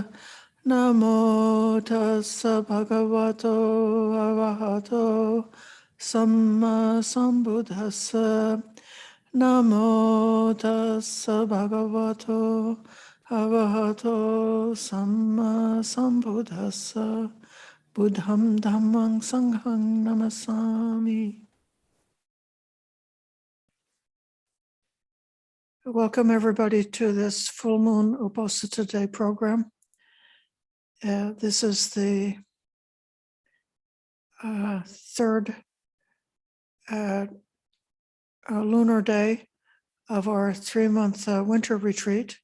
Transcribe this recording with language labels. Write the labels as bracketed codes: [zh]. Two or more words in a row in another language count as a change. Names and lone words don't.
[pi] Namo Tassa Bhagavato Arahato Samma Sambuddhassa. Namo Tassa Bhagavato Arahato Samma Sambuddhassa. Buddham Dhammam Sangham Namasami. [en] Welcome everybody to this full moon Uposatha Day program. This is the third lunar day of our 3-month winter retreat.